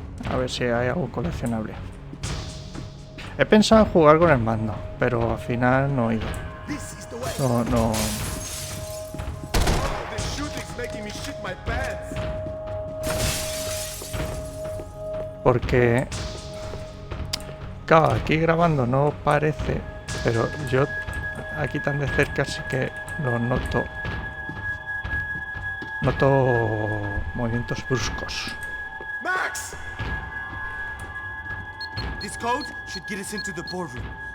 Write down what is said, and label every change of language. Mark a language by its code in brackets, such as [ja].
[es] A ver si hay algo coleccionable. He pensado en jugar con el mando, pero al final no he ido. No. [en] This shooting's making me shit my pants. [es] Porque claro, aquí grabando no parece, pero yo aquí tan de cerca sí que lo noto. Noto movimientos bruscos. Max! [en] This code should get us into the boardroom.